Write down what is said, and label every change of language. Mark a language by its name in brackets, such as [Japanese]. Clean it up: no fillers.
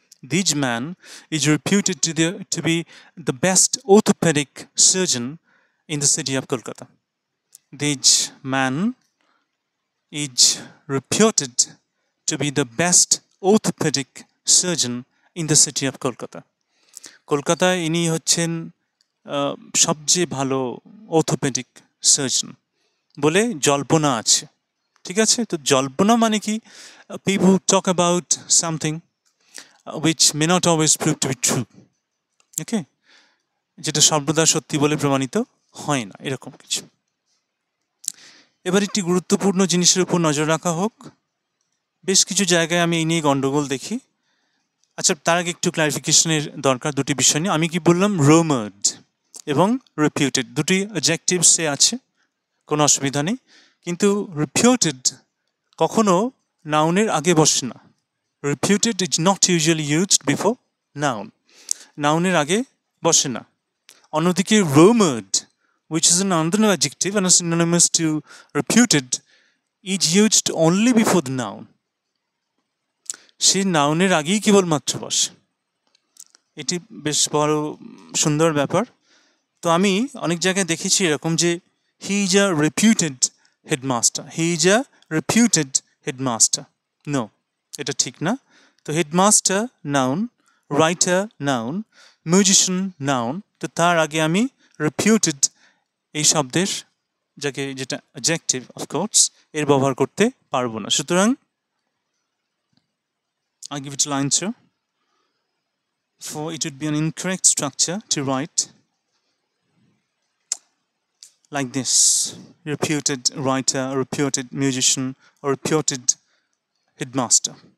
[English] This man is reputed to be the best orthopedic surgeon in the city of Kolkata. This man is reputed to be the best orthopedic surgeon in the city of Kolkata. [Bangla] কলকাতায় ইনি হচ্ছেন সবচেয়ে ভালো orthopaedic surgeon বলে জল্পনা আছে। ঠিক আছে, তো জল্পনা মানে কি, [English] people talk about something which may not always prove to be true. [Bangla] Okay, যেটা সর্বদা সত্যি বলে প্রমাণিত হয় না, এরকম কিছু। এবার একটি গুরুত্বপূর্ণ জিনিসের উপর নজর রাখা হোক। বেশ কিছু জায়গায় আমি এই নিয়ে গন্ডগোল দেখি। আচ্ছা, তার আগে একটু ক্লারিফিকেশনের দরকার দুটি বিষয় নিয়ে। আমি কি বললাম, রুমার্ড, এবং রিপিউটেড দুটি অ্যাডজেক্টিভসে আছে, কোনো অসুবিধা নেই। কিন্তু রিপিউটেড কখনো নাউনের আগে বসে না। [English] reputed is not usually used before noun, [Bangla] নাউনের আগে বসে না। [English] অন্যদিকে rumored, which is an another adjective and is synonymous to reputed, is used only before the noun. [Bangla] সে নাউনের আগেই কেবলমাত্র বসে। এটি বেশ বড় সুন্দর ব্যাপার। তো আমি অনেক জায়গায় দেখেছি এরকম যে [English] He is a reputed headmaster, he is a reputed headmaster. [Bangla] No, এটা ঠিক না। তো headmaster noun, writer noun, musician noun, তো তার আগে আমি রেপিউটেড এই শব্দের যাকে যেটা অ্যাডজেক্টিভ অফকোর্স এর ব্যবহার করতে পারবো না। [English] সুতরাং I give it a line answer, for it would be an incorrect structure to write like this: reputed writer, reputed musician, or reputed headmaster.